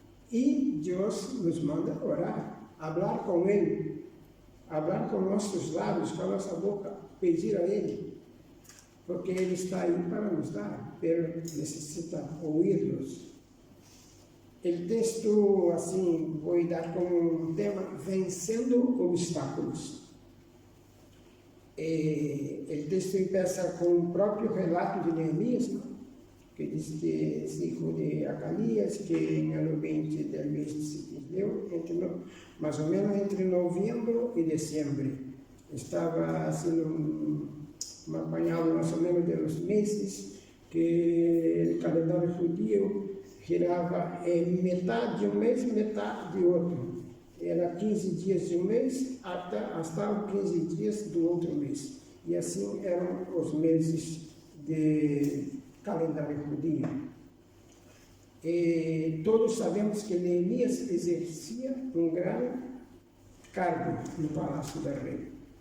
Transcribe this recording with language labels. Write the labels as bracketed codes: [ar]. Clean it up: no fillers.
[pt] E Deus nos manda orar, falar com Ele, falar com nossos lábios, com a nossa boca, pedir a Ele, porque Ele está aí para nos dar, Ele necessita ouvir-nos. O texto, assim, vou dar como um tema, vencendo obstáculos. O texto começa com o próprio relato de Neemias, [es] ¿no? [pt] Que diz [es] que es hijo de Acalias, que en el 20 del mes de Siquileu, más o menos entre novembro y diciembre, estaba haciendo un apañado más o menos de los meses que el calendario judío [pt] girava en metade de um mês e metade de outro. Era 15 dias de um mês hasta os 15 dias do outro mês. E assim eram os meses de calendário judío. E todos sabemos que Neemias exercia um grande cargo no palácio do rei.